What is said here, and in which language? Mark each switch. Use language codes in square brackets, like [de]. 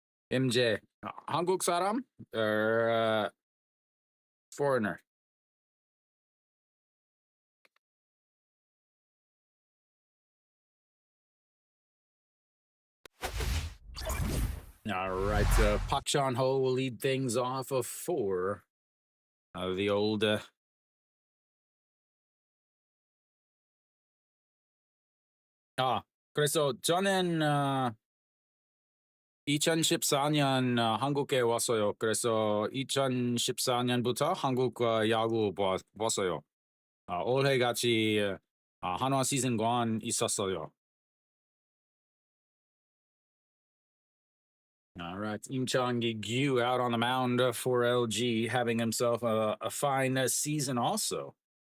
[ko] MJ, 한국 사람 [en] or foreigner? All right, Park Chan Ho will lead things off of 4. The old [ko] 그래서 저는 2014년 한국에 왔어요. 그래서 2014년부터 한국 야구 봤어요. 올해 같이 한화 시즌권 있었어요. [en] All right, Im Chang-gyu out on the mound for LG, having himself a fine season also.